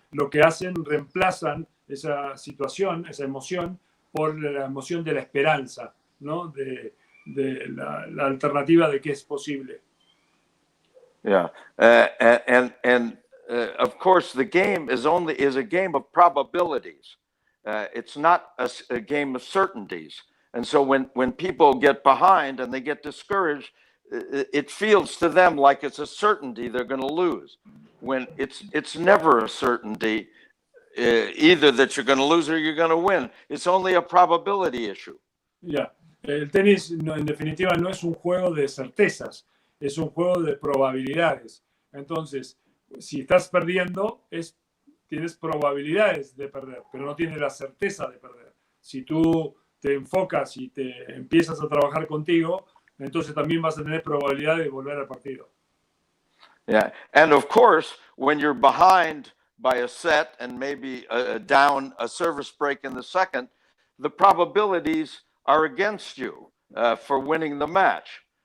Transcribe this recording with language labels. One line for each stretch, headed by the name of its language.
Spanish: Lo que hacen, reemplazan esa situación, esa emoción, por la emoción de la esperanza, ¿no? De la alternativa de que es posible.
English: Yeah, and of course, the game is a game of probabilities. It's not a game of certainties. And so when people get behind and they get discouraged, it feels to them like it's a certainty they're going to lose. When it's never a certainty either that you're going to lose or you're going to win. It's only a probability issue. Yeah.
Spanish: El tenis, en definitiva, no es un juego de certezas, es un juego de probabilidades. Entonces, si estás perdiendo, tienes probabilidades de perder, pero no tienes la certeza de perder. Si tú te enfocas y te empiezas a trabajar contigo, entonces también vas a tener probabilidad de volver al partido.
English: Yeah, and of course, when you're behind by a set and maybe down a service break in the second, the probabilities are against you for winning the match.